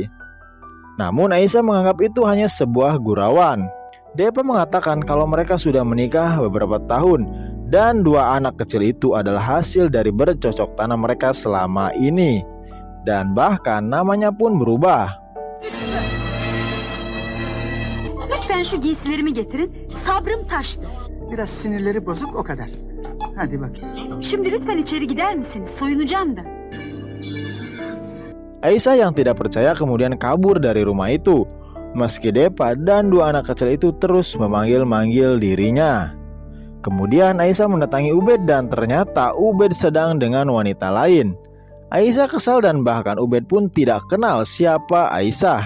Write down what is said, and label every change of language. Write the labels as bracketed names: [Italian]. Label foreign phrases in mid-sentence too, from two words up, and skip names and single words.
[Indonesian] Namun Aisyah menganggap itu hanya sebuah gurauan. Depa mengatakan kalau mereka sudah menikah beberapa tahun dan dua anak kecil itu adalah hasil dari bercocok tanam mereka selama ini. Dan bahkan namanya pun berubah. [Turkish] Lütfen şu giysilerimi getirin. Sabrım taştı. Biraz sinirleri bozuk, o kadar. Hadi bakayım. Şimdi lütfen içeri gider misiniz? Soyunacağım da. [Indonesian] Aisyah yang tidak percaya kemudian kabur dari rumah itu, meski Depa dan dua anak kecil itu terus memanggil-manggil dirinya. Kemudian Aisyah mendatangi Ubed dan ternyata Ubed sedang dengan wanita lain. Aisyah kesal dan bahkan Ubed pun tidak kenal siapa Aisyah.